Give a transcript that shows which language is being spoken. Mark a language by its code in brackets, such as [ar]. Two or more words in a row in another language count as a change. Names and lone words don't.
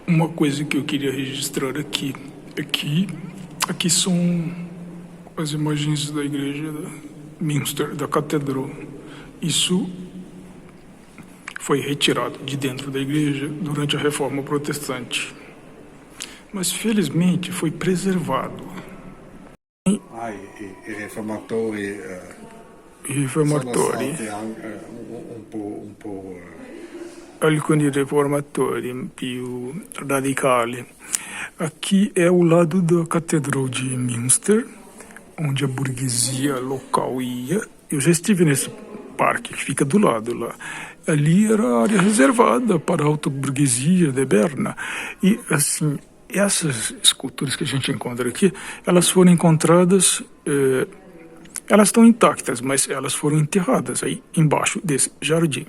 [pt] Uma coisa que eu queria registrar aqui são as imagens da igreja da Münster, da catedral. Isso foi retirado de dentro da igreja durante a Reforma Protestante, mas felizmente foi preservado. [it] I riformatori I riformatori, sono stati un po' alcuni riformatori più radicali. [pt] Aqui é o lado da Catedral de Münster, onde a burguesia local ia. Eu já estive nesse parque que fica do lado lá. Ali era a área reservada para a alta burguesia de Berna. E, assim, essas esculturas que a gente encontra aqui, elas foram encontradas, elas estão intactas, mas elas foram enterradas aí embaixo desse jardim.